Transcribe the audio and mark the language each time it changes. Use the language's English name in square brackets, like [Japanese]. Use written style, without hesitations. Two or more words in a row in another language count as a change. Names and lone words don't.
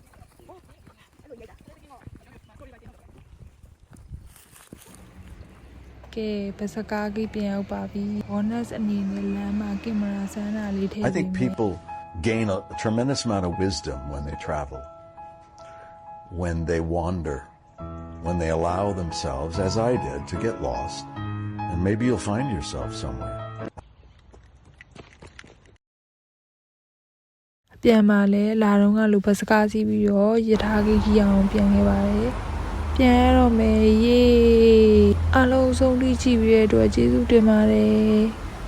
[Burmese] ကဲဘစကားကြီးပြန်ရောက်ပါပြီ bonus အနေနဲ့လမ်းမှာကင်မရာစမ်းတာလေးထည့် [English] I think people gain a tremendous amount of wisdom when they travel, when they wander, when they allow themselves, as I did, to get lost, and maybe you'll find yourself somewhere. [Burmese] ပြန်มาလဲလာတော့ကလူဘစကားစီးပြီးတော့ရထားကြီးအောင်ပြန်ခဲ့ပါတယ်ပြန်ရတော့မယ်ယေအားလုံးဆုံးထိကြည့်ပြီးတဲ့အတွက်ကျေးဇူးတင်ပါတယ်